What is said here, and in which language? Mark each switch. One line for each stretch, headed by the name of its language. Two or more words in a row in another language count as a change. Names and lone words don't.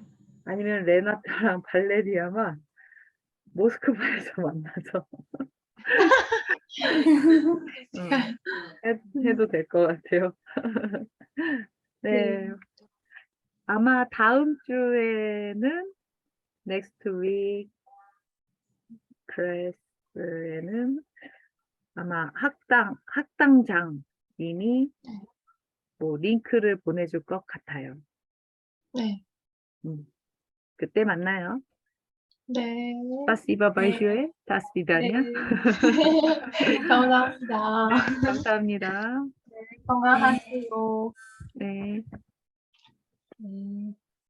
Korean: 아니면 레나타랑 발레리아만 모스크바에서 만나서 해도 될 것 같아요. 네. 아마 다음 주에는
English: next week
Korean: 클래스에는 아마 학당장님이 뭐 링크를 보내줄 것 같아요. 네. 그때 만나요. 네.
Russian: Спасибо большое. До свидания.
Korean: 감사합니다. 감사합니다. 건강하시고. 네. 네.